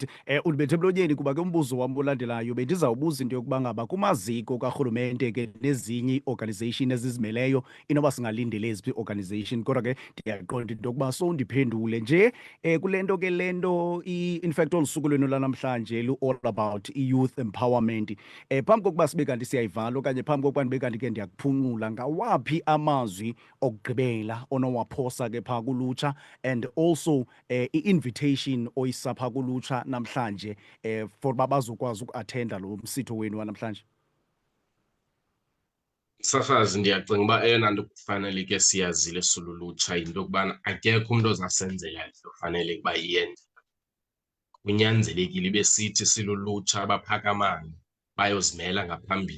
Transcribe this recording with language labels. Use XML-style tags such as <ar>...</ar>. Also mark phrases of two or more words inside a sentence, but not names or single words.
<xh>Ulibethe emlonyeni kuba ke umbuzo wam olandelayo bendizawubuza into yokuba ngaba kumaziko karhulumente ke nezinye ii-organization ezizimeleyo inoba singalindele eziphi ii-organization kodwa ke ndiyaqonda into yokuba sowundiphendule nje kule nto ke le nto</xh> <en>in fact</en> <xh>olu suku lwenu lanamhlanje</xh> <en>lu-all about i-youth empowerment.</en> <xh>Phambi kokuba sibe kanti siyayivala okanye phambi kokuba ndibe kanti ke ndiyakuphungula, ngawaphi amazwi okugqibela onowaphosa ke phaa kulutsha,</xh> <en>and also</en> <xh>i-invitation oyisa phaa kulutsha namhlanje for uba bazokwazi ukuathenda lo msitho wenu wanamhlanje? Sasazi, ndiyacinga uba eyona nto kufanele ke siyazile silulutsha yinto yokubana akekho umntu ozasenzela into fanele ukuba iyenze. Kunyanzelekile ibe sithi silulutsha abaphakamayo bayozimela ngaphambili.</xh>